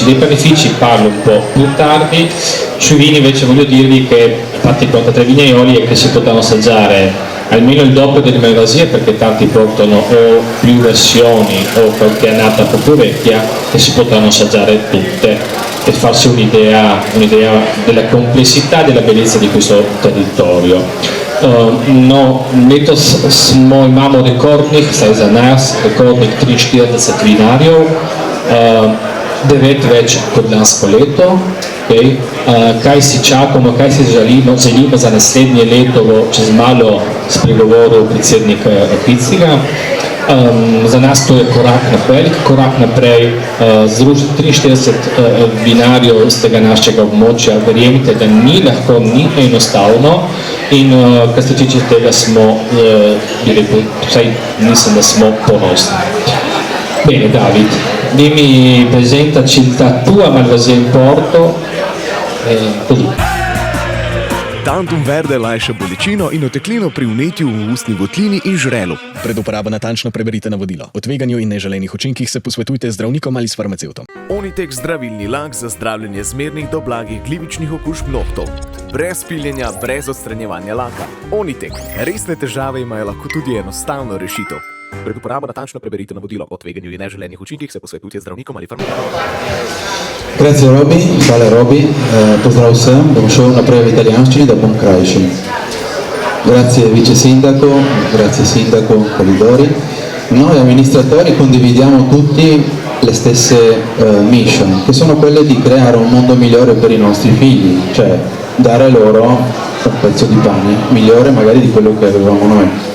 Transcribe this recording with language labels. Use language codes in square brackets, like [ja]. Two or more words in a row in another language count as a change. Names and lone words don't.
[it] Dei panifici parlo un po' più tardi. Sui vini invece voglio dirvi che infatti 43 vignaioli e che si potranno assaggiare almeno il doppio delle Malvasie, perché tanti portano o più versioni o qualche annata proprio vecchia, e si potranno assaggiare tutte e farsi un'idea della complessità e della bellezza di questo territorio. [sl] Letos smo imamo rekordnih, vsaj za nas, rekordnih 43 vinarjev, 9 več kot lansko leto. Okay. Kaj si čakamo, kaj si želimo za naslednje leto, bo čez malo spregovoril predsednik Pizziga. Za nas to je velik korak naprej. Zrušiti 43 vinarjev z tega našega območja, verjemite, da ni lahko, ni enostavno. In kar se tiče tega smo, bi rekel, vsaj mislim, da smo ponosni. [it] Bene David, dimmi, presentaci la tua Malvasia in Porto, così. [sl] Tantum verde lajša bolečino in oteklino pri vnetju v ustni votlini in žrelu. Pred uporabo natančno preberite navodilo. O tveganju in neželenih učinkih se posvetujte z zdravnikom ali s farmacevtom. Onitek zdravilni lak za zdravljenje zmernih do blagih glivičnih okužb nohtov. Brez piljenja, brez odstranjevanja laka. Onitek. Resne težave imajo lahko tudi enostavno rešitev. Pred uporabo natančno preberite navodilo. O tveganju in neželenih učinkih se posvetujte z zdravnikom ali farmacevtom. Grazie Robi, hvala Robi, pozdrav vsem, bom šel naprej v italijanščini, da bom krajši. [it] Grazie vice sindaco, grazie sindaco Polidori. Noi amministratori condividiamo tutti le stesse mission, che sono quelle di creare un mondo migliore per i nostri figli, cioè dare loro un pezzo di pane migliore magari di quello che avevamo noi.